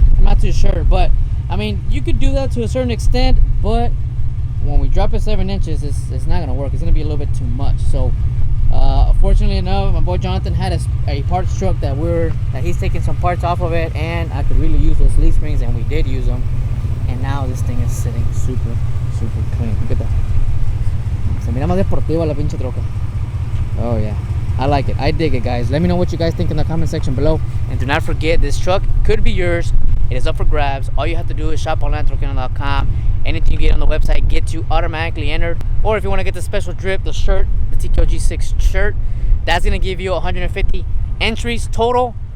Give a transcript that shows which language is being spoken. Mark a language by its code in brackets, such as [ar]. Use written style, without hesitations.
[en] I'm not too sure, but I mean, you could do that to a certain extent, but when we drop it 7 inches, it's not gonna work. It's gonna be a little bit too much. So fortunately enough, my boy Jonathan had a parts truck that he's taking some parts off of it, and I could really use those leaf springs, and we did use them, and now this thing is sitting super clean. Look at that. [es] Se mira más deportiva la pinche troca. [en] Oh yeah, I like it. I dig it, guys. Let me know what you guys think in the comment section below. And do not forget, this truck could be yours. It is up for grabs. All you have to do is shop online at trocando.com. Anything you get on the website gets you automatically entered. Or if you want to get the special drip, the shirt, the TKO G6 shirt, that's going to give you 150 entries total.